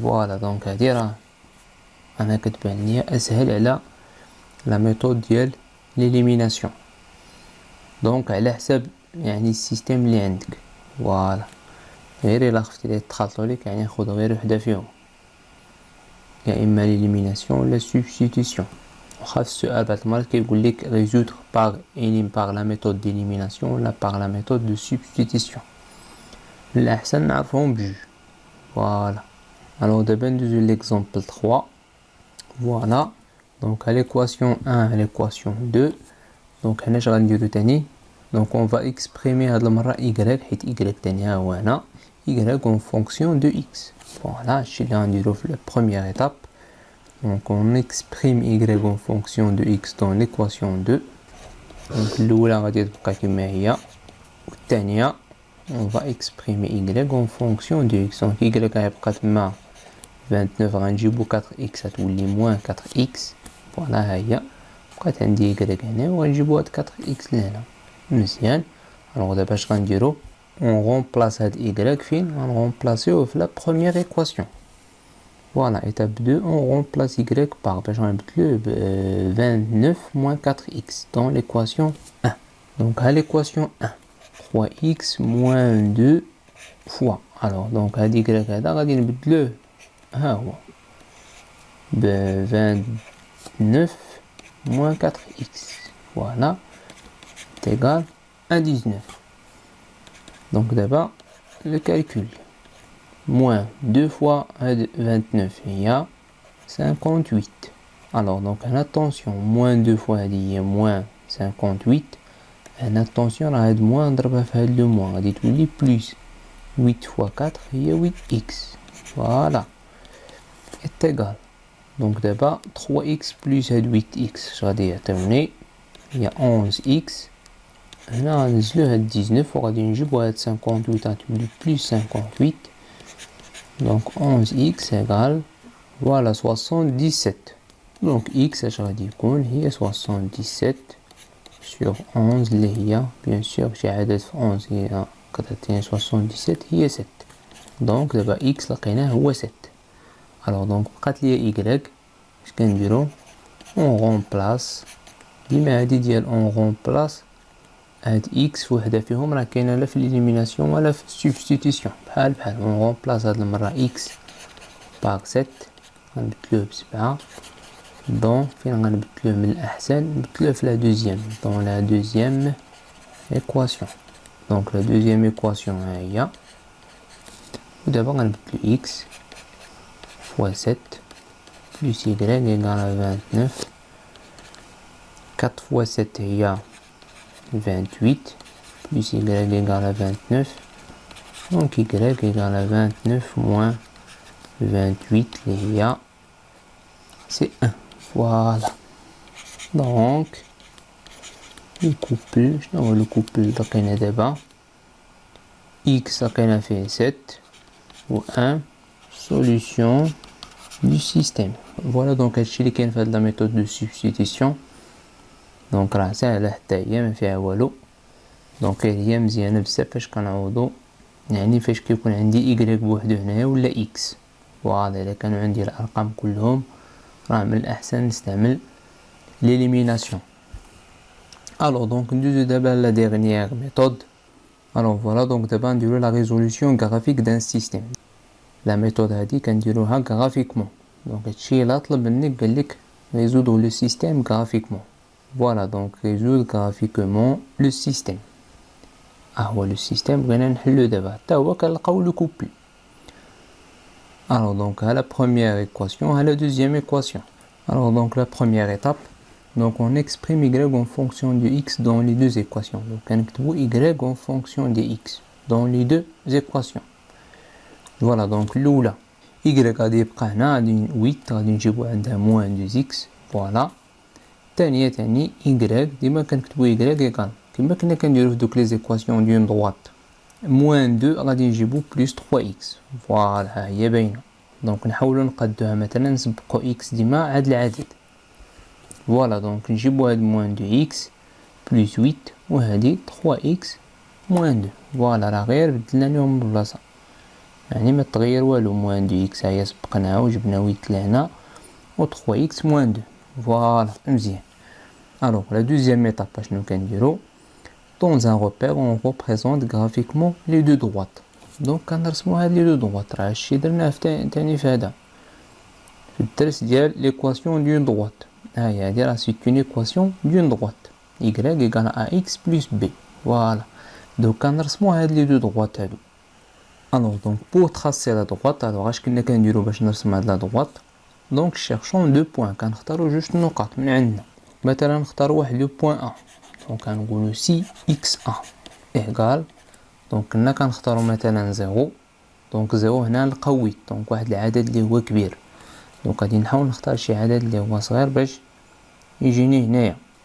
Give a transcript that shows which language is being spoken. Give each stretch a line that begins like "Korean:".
Arabic: فوالا دونك هادي راه انا كتبان ليا اسهل على لا ميثود ديال ليليميناسيون، دونك على حساب يعني السيستيم اللي عندك. فوالا غير الا خفتي لي تخلطوا لك يعني خذ غير وحده فيهم، يا اما ليليميناسيون ولا سوبستيتيسيون. وخا السؤال بعض المرات كيقول لك ريزودر
French: par la méthode d'élimination ولا par la méthode de substitution.
Arabic: الاحسن نعرفهم بجوج. فوالا الوغ دابا ندوزو ليكزومبل 3. فوالا دونك
French: à l'équation 1 à l'équation 2.
Arabic: دونك هنا اش غنديرو تاني؟ دونك
French: on va exprimer
Arabic: هاد المرة y حيت y تاني ها هو هنا
French: y en fonction de x.
Arabic: فوالا هادشي اللي غنديرو في la première étape.
French: Donc on exprime y en fonction de x dans l'équation 2.
Arabic: دونك الأولى غادي تبقى كما هي، والثانية
French: on va exprimer y en fonction de x.
Arabic: دونك y غيبقى تما 29 غنجيبو 4x غتولي موان 4x. فوالا ها هي بقات عندي y هنا وغنجيبو هاد 4x لهنا. مزيان. الوغ دابا اش غنديرو؟
French: on remplace
Arabic: هاد y فين؟ غنرومبلاسيوه في لا بروميير ايكواسيون. فوالا ايتاب 2
French: on remplace y par
Arabic: باش غنبدلوه ب
French: 29 moins 4x dans l'équation 1. donc
Arabic: ها
French: l'équation 1 3x moins 2 fois. alors donc
Arabic: هاد y هذا غادي نبدلوه ها هو ب
French: 29 moins 4x. voilà est égal à 19. donc d'abord le calcul. moins 2 fois 29 il y a 58. alors donc attention moins 2 fois il y a moins 58.
Arabic: attention راه هاد moins نضربها في هاد لو moins غادي تولي
French: plus 8 fois 4
Arabic: هي 8x.
French: voilà est égal Donc d'abord 3x plus 8x
Arabic: غادي يعطيوني هي 11x. هنا غنزلو هاد 19 وغادي نجيبو هاد 58 غتولي بلس 58.
French: Donc 11x égale voilà 77.
Arabic: Donc x اش غادي يكون هي
French: 77 sur 11
Arabic: اللي هي
French: bien sûr
Arabic: شي عدد في 11 هي كتعطيني 77 هي 7. Donc دابا x لقيناه هو 7.
French: alors donc
Arabic: بقات ليا y اش كنديرو
French: on remplace
Arabic: ديما هادي ديال on remplace هاد x وحده فيهم راه كاينه لا في ليليميناسيون ولا في السبستيتيسيون بحال on remplace هاد المره x
French: par 7
Arabic: غنبدلوه ب7 دون فين غنبدلوه من الاحسن نبدلوه في لا دوزيام دون لا دوزيام ايكواسيون. دونك لا دوزيام ايكواسيون ها هي ودابا غنبدلو
French: x fois 7 plus y égale à 29. 4 fois 7 هي 28 plus y égale à 29. Donc y égale à 29 moins 28
Arabic: اللي هي
French: c'est 1. Voilà. Donc le couple,
Arabic: شنو هو
French: le couple
Arabic: لقينا دابا x لقينا فيه 7 و 1
French: solution du système.
Arabic: Voilà donc هادشي اللي كاين في هاد لا ميثود دو سبستيتيسيون. دونك راه ساهله حتى هي ما فيها والو. دونك هي مزيانه بزاف فاش كنعوضو يعني فاش كيكون عندي y بوحدو هنايا ولا x. فوالا الا كانوا عندي الارقام كلهم راه من الاحسن نستعمل l'élimination.
French: Alors donc
Arabic: ندوزو دابا
French: لا dernière méthode. Alors voilà donc
Arabic: دابا نديرو
French: لا résolution graphique d'un système.
Arabic: لا ميثود هادي كنديروها graphiquement. donc هادشي الا طلب منك قالك
French: résoudre le système graphiquement. voilà donc résoudre graphiquement le système.
Arabic: هو
French: le système
Arabic: بغينا نحلو دابا حتى هو كنلقاو
French: le couple. alors donc à la première équation à la deuxième équation. alors donc la première étape, donc on exprime y en fonction de x dans les deux équations. donc
Arabic: كنكتبو
French: y en fonction de x dans les deux équations.
Arabic: voilà donc الاولى y غادي يبقى هنا غادي 8 غادي نجيبو عندها موان 2x. فوالا الثانيه تاني y ديما كنكتبو y ايكال كما كنا كنديرو في دوك لي زيكواسيون ديال droite موان 2 غادي نجيبو بلس 3x. فوالا ها هي باينه. دونك نحاولوا نقادوها مثلا نسبقوا x ديما عاد العدد. فوالا دونك نجيبو هاد موان 2x بلس 8 وهادي 3x موان 2. فوالا راه غير بدلنا لهم البلاصه يعني ما تغير والو. موان 2x هي سبقناها وجبنا 8 لهنا و 3x موان 2. فوالا مزيان.
French: alors la deuxième étape
Arabic: شنو كنديرو
French: dans un repère on représente graphiquement les deux droites.
Arabic: donc كنرسمو هاد لي دو droites راه هادشي درناه تاني في هذا في الدرس ديال
French: l'équation d'une droite.
Arabic: ها هي هادي راه
French: c'est une équation d'une droite y égale à x plus b.
Arabic: voilà donc كنرسمو هاد لي دو droites هادو.
French: alors donc pour tracer la droite alors
Arabic: اش كنا كنديرو باش نرسم هاد لا
French: droite. donc cherchons deux points
Arabic: كنختارو جوج النقاط من عندنا. مثلا نختار واحد لو بوين ا دونك كنقولو سي اكس ا ايغال دونك كنا كنختارو مثلا 0. دونك 0 هنا نلقاو 8 دونك واحد العدد اللي هو كبير. دونك غادي نحاول نختار شي عدد اللي هو صغير باش يجيني هنايا.